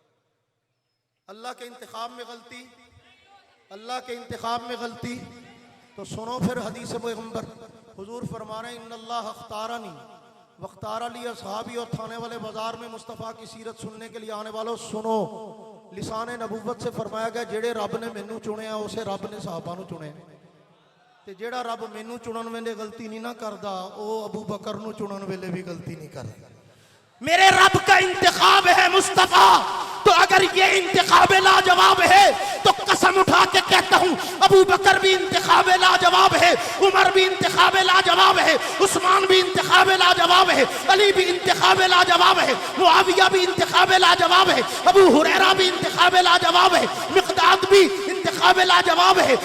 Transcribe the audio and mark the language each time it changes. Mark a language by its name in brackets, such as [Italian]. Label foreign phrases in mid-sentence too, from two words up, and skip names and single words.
[Urdu] اللہ کے انتخاب میں غلطی، اللہ کے انتخاب میں غلطی تو سنو پھر حدیث پیغمبر، حضور فرما رہے ہیں [Arabic] ان اللہ اختارنی واختار لی اصحابی، [Urdu] اور تھانے والے بازار میں مصطفیٰ کی سیرت سننے کے لیے آنے والوں سنو، لسان نبوت سے فرمایا گیا [Punjabi] جڑے رب نے مینوں چنیا اسے رب نے صحابہ نو چنیا، تے جڑا رب مینوں چنن ویلے غلطی نہیں نہ کردا او ابو بکر نو چنن ویلے بھی غلطی نہیں کردا۔ [Urdu] میرے رب کا انتخاب ہے مصطفیٰ، تو اگر یہ انتخاب لاجواب ہے تو قسم اٹھا کے کہتا ہوں ابو بکر بھی انتخاب لاجواب ہے، عمر بھی انتخاب لاجواب ہے، عثمان بھی انتخاب لاجواب ہے، علی بھی انتخاب لاجواب ہے، معاویہ بھی انتخاب لاجواب ہے، ابو ہریرہ بھی انتخاب لاجواب ہے، مقداد بھی انتخاب لاجواب ہے۔